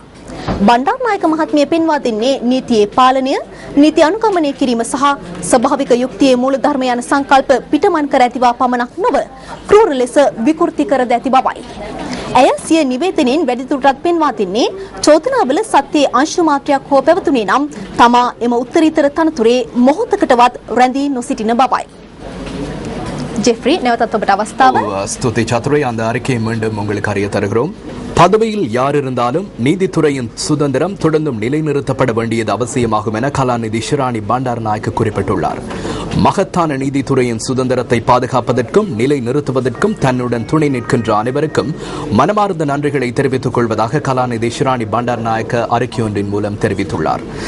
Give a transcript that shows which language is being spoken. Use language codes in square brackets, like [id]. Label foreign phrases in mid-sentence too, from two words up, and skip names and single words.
[si] බණ්ඩාරනායක මහත්මිය පෙන්වා දෙන්නේ නීතියේ පාලනය, නීති අනුගමනය කිරීම සහ ස්වභාවික යුක්තියේ මූලධර්ම යන සංකල්ප පිටමන් කර ඇතිවා පමණක් නොව ක්‍රූර ලෙස විකෘති කර ඇති බවයි. ඇය සිය නිවේදනයෙන් වැඩිදුරටත් පෙන්වා දෙන්නේ චෝදනාවල සත්‍යයේ අංශු මාත්‍රයක් හෝ පැවතුනේ නම් තමා එම උත්තරීතර තනතුරේ මොහොතකටවත් රැඳී නොසිටින බවයි. ஜெஃப்ரி நேவத்தத் ඔබට අවස්ථාව. [ta] ஸ்துதி சத்துரை அந்த அறிக்கையை மீண்டும் உங்களுக்கு அறிய தருகிறோம். பதவியில் யார் இருந்தாலும் நீதித்துறையின் சுதந்திரம் தொடர்ந்தும் நிலைநிறுத்தப்பட வேண்டியது அவசியமாகும் என கலாநிதி ஷிரானி பண்டாரநாயக்க குறிப்பிட்டுள்ளார். மகத்தான நீதித்துறையின் சுதந்திரத்தை பாதுகாப்பதற்கும் நிலைநிறுத்துவதற்கும் தன்னுடன் துணை நிற்கின்ற அனைவருக்கும் மனமார்ந்த நன்றிகளை தெரிவித்துக் கொள்வதாக கலாநிதி ஷிரானி பண்டாரநாயக்க அறிக்கை ஒன்றின் மூலம் தெரிவித்துள்ளார்.